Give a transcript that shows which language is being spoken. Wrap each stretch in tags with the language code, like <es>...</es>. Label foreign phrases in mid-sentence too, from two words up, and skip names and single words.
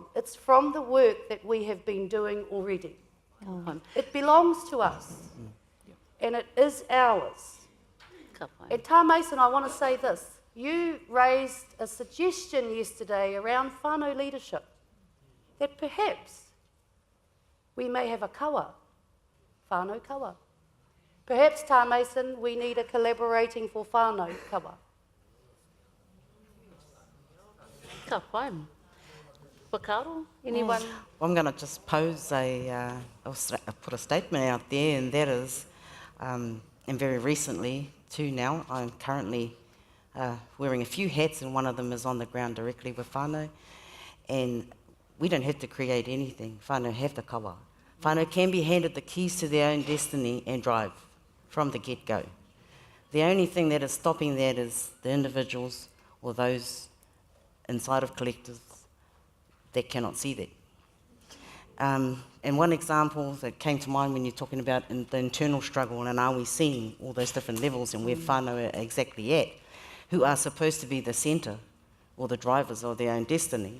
<en>It's from the work that we have been doing already. It belongs to us, and it is ours. And Tā Mason, I want to say this. You raised a suggestion yesterday around whānau leadership, that perhaps we may have a kawa,</en> <mi>whānau kawa.</mi> <en>Perhaps, Tā Mason, we need a collaborating for</en> <mi>whānau kawa. Ka pai. Whakaaro,</mi> <en>anyone? I'm going to just pose put a statement out there, and that is, and very recently too now, I'm currently wearing a few hats, and one of them is on the ground directly with whānau, and we don't have to create anything. Whānau have the kawa. Whānau can be handed the keys to their own destiny and drive from the get-go. The only thing that is stopping that is the individuals or those inside of collectors that cannot see that. And one example that came to mind when you're talking about the internal struggle and are we seeing all those different levels and where whānau are exactly at, who are supposed to be the centre or the drivers of their own destiny.</en>